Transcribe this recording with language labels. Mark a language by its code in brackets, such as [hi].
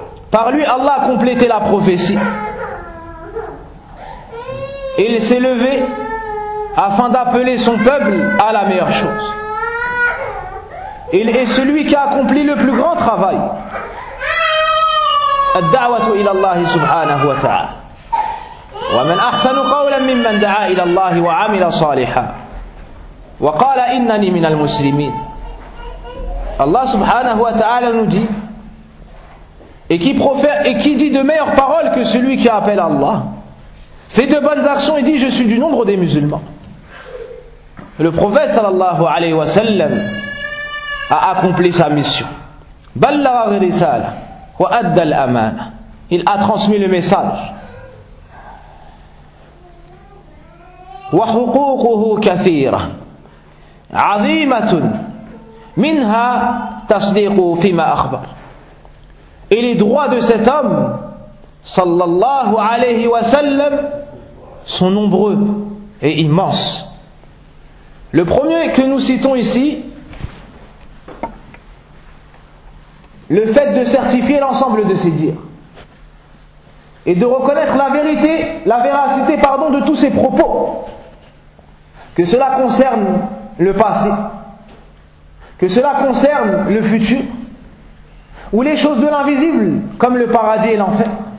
[fr] Par lui, Allah a complété la prophétie. Et il s'est levé afin d'appeler son peuple à la meilleure chose. Il est celui qui a accompli le plus grand travail. [ar] الدعوة إلى الله سبحانه وتعالى. ومن أحسن قولا ممن دعا إلى الله وعمل صالحا. وقال إنني من المسلمين. الله سبحانه وتعالى [fr] nous dit, et qui profère et qui dit de meilleures paroles que celui qui appelle Allah, fait de bonnes actions et dit je suis du nombre des musulmans. Le prophète sallallahu alayhi wa sallam a accompli sa mission. [ar] بلغ الرسالة وأدى الأمانة. [fr] Il a transmis le message. [ar] وحقوقه كثيرة عظيمة منها تصديق فيما أخبر. [fr] Et les droits de cet homme sallallahu alayhi wa sallam sont nombreux et immenses. Le premier que nous citons ici, le fait de certifier l'ensemble de ses dires et de reconnaître la vérité, la véracité, pardon, de tous ses propos, que cela concerne le passé, que cela concerne le futur, ou les choses de l'invisible, comme le paradis et l'enfer.